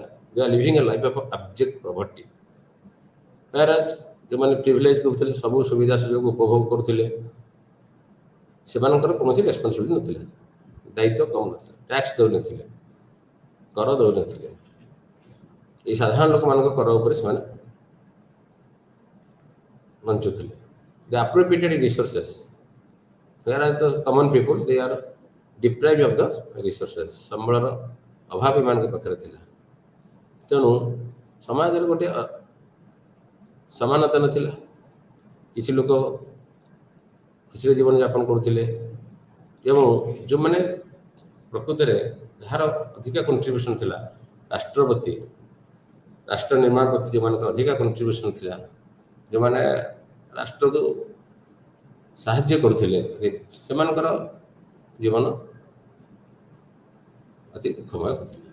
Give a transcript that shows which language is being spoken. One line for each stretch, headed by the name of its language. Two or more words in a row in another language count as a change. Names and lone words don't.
English: They are living a life of abject poverty.
Odia: whereas ଯେଉଁମାନେ ପ୍ରିଭିଲେଜ କରୁଥିଲେ, ସବୁ ସୁବିଧା ସୁଯୋଗ ଉପଭୋଗ କରୁଥିଲେ, ସେମାନଙ୍କର କୌଣସି ରେସ୍ପନ୍ସିବିଲିଟି ନଥିଲା, ଦାୟିତ୍ୱ କମ୍ ନଥିଲା, ଟ୍ୟାକ୍ସ ଦେଉନଥିଲେ, କର ଦେଉନଥିଲେ। ଏଇ ସାଧାରଣ ଲୋକମାନଙ୍କ କର ଉପରେ ସେମାନେ ବଞ୍ଚୁଥିଲେ।
English: The appropriated resources, whereas the common people they are deprived of the resources।
Odia: ସମ୍ବଳର ଅଭାବ ଏମାନଙ୍କ ପାଖରେ ଥିଲା। ତେଣୁ ସମାଜରେ ଗୋଟେ ସମାନତା ନଥିଲା। କିଛି ଲୋକ ଖୁସିରେ ଜୀବନଯାପନ କରୁଥିଲେ ଏବଂ ଯେଉଁମାନେ ପ୍ରକୃତରେ ଯାହାର ଅଧିକା କଣ୍ଟ୍ରିବ୍ୟୁସନ୍ ଥିଲା ରାଷ୍ଟ୍ର ପ୍ରତି, ରାଷ୍ଟ୍ର ନିର୍ମାଣ ପ୍ରତି ଯେଉଁମାନଙ୍କର ଅଧିକା କଣ୍ଟ୍ରିବ୍ୟୁସନ୍ ଥିଲା, ଯେଉଁମାନେ ରାଷ୍ଟ୍ରକୁ ସାହାଯ୍ୟ କରୁଥିଲେ, ସେମାନଙ୍କର ଜୀବନ ଅତି ଦୁଃଖମୟ ହେଉଥିଲା।